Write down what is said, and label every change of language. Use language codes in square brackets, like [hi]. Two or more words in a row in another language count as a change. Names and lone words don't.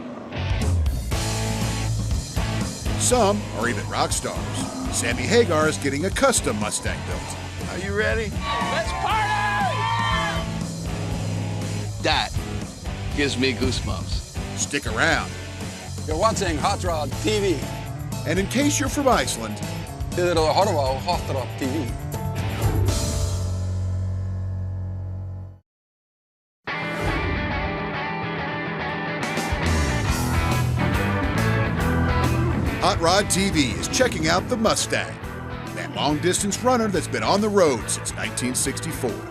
[en] Some are even rock stars. Sammy Hagar is getting a custom Mustang built. Are you ready? Let's party! That gives me goosebumps. Stick around. You're watching Hot Rod TV. And in case you're from Iceland, [is] Þið eruð að horfa á Hot Rod TV. [en] Hot Rod TV is checking out the Mustang, that long-distance runner that's been on the road since 1964.